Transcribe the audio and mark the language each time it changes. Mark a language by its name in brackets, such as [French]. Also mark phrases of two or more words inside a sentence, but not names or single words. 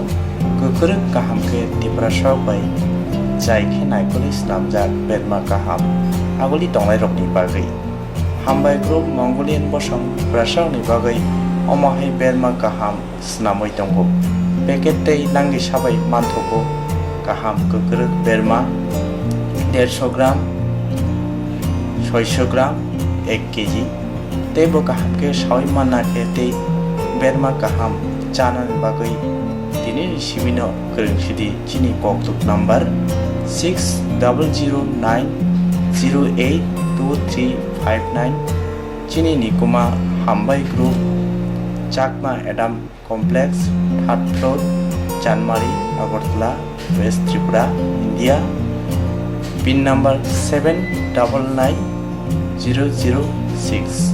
[Kok Borok] Kukurung kaham ke tiprasarok bai. Jai ke naikuli slamjak berma kaham. Aguli tongnai rok ni bagai. Hambai group Mongolian bosong prasarok ni bagai. Omahai berma kaham snamoi tongo. Paket tei langi sabai mantoko. Kaham kukurung berma 150 ग्राम 600 ग्राम 1 केजी तेबो kaham ke sawi mana ke te berma kaham chanan bagai tini sibino kerungsidi chini poktuk number 6009082359 chini nikuma hambai group Chakma Adam Complex 3rd floor Janmari Agartala West Tripura India PIN number 799006.